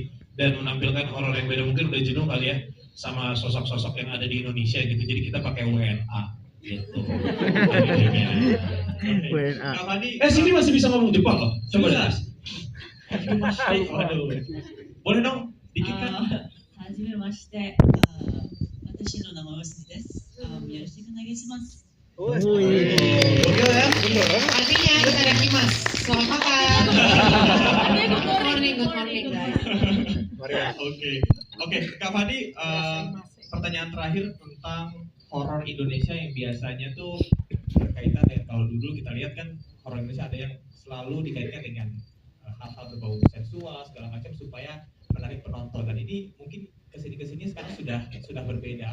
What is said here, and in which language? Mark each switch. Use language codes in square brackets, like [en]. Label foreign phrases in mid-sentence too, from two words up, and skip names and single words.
[id] Dan menampilkan horor yang beda, mungkin udah jenuh kali ya sama sosok-sosok yang ada di Indonesia gitu. Jadi kita pakai WNA gitu. WNA. Sini masih bisa ngomong Jepang loh. Coba deh. Boleh dong dikit kan? [ja] はじめまして。私の名前はすみです。よろしくお願いします。 [id] Artinya itadakimasu. Selamat makan. [en] Good morning guys. [id] Oke, Kak Fadi, pertanyaan terakhir tentang horor Indonesia yang biasanya tuh berkaitan dengan, kalau dulu kita lihat kan horor Indonesia ada yang selalu dikaitkan dengan hal-hal berbau seksual segala macam supaya menarik penonton, dan ini mungkin kesini sekarang sudah berbeda.